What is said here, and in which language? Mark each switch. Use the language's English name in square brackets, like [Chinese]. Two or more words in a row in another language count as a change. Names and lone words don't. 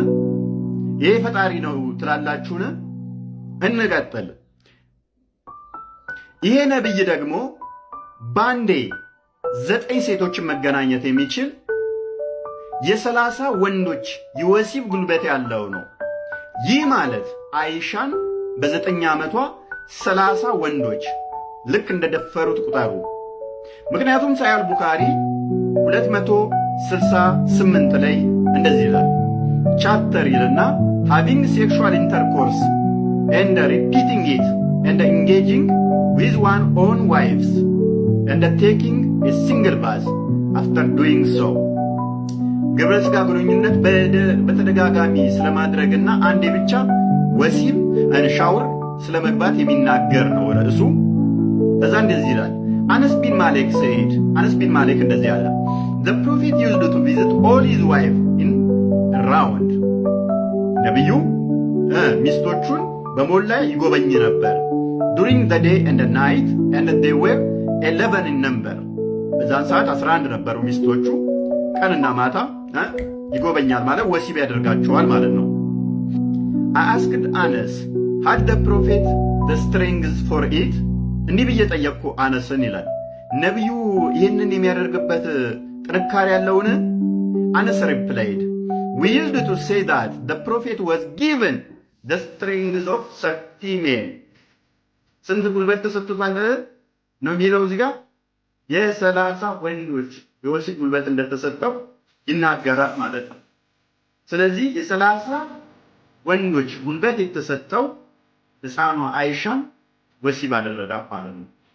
[Amharic] ይሄ ፈጣሪ ነው ትላላችሁን? እንቀጥል። ይሄ ነብይ ደግሞ ባንዴ 9 ሴቶችን መገናኘት የሚችል የ30 ወንዶች የወሲብ ጉልበት ያለው ነው። ይህ ማለት አይሻን በ9 ዓመቷ 30 ወንዶች ልክ እንደደፈሩት ቁጠሩ። ምክንያቱም ሳሂህ አል-ቡኻሪ 268 ላይ እንደዚህ ይላል። ቻፕተር ይልና [English] having sexual intercourse and repeating it and engaging with one's own wives and taking a single bath after doing so [Amharic] ግብረ ሥጋ ግንኙነት በተደጋጋሚ ስለማድረግና አንዴ ብቻ ወሲብ ሻወር ስለመግባት የሚናገር ነው ርዕሱ። እዛ እንደዚህ ይላል። አነስ ቢን ማሊክ said አነስ ቢን ማሊክ እንደዚህ አለ [English] the prophet used to visit all his wives in a round [Amharic] ነብዩ ሚስቶቹን በሞላ ይጎበኝ ነበር [English] during the day and the night and they were 11 in number [Amharic] በዛን ሰዓት 11 ነበሩ ሚስቶቹ ቀንና ማታ ይጎበኛል ማለት ወሲብ ያደርጋቸዋል ማለት ነው። [English] I asked Anas had the prophet the strength for it [Amharic] እንዲህ ብዬ ጠየቅኩ አነስን ይላል ነብዩ ይህንን የሚያደርግበት ጥንካሬ ያለውን? [English] Anas replied we used to say that the prophet was given the strength of 30 men [Amharic] ስንት ጉልበት ተሰጥቷል ነው የሚለው እዚህ ጋር የ30 ወንዶች የወሲብ ጉልበት እንደተሰጠው ይናገራል ማለት ነው። ስለዚህ የ30 ወንዶች ጉልበት የተሰጠው ሕፃኗ አይሻን ወሲብ አደረጋት ማለት ነው።